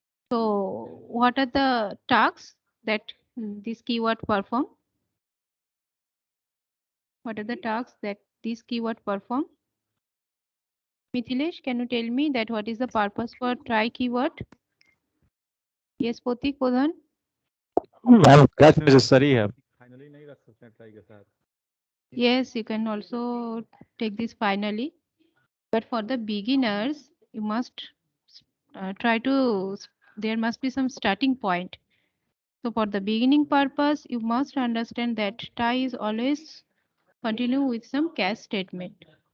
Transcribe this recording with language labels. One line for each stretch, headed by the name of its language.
English: So what are the tasks that this keyword perform? What are the tasks that this keyword perform? Mithilesh, can you tell me that what is the purpose for try keyword? Yes, Potik Pradhan?
Hindi: Ma'am catch necessary है finally नहीं रख सकते हैं try के साथ
English: Yes, you can also take this finally. But for the beginners, you must try to, there must be some starting point. So for the beginning purpose, you must understand that try is always continue with some catch statement.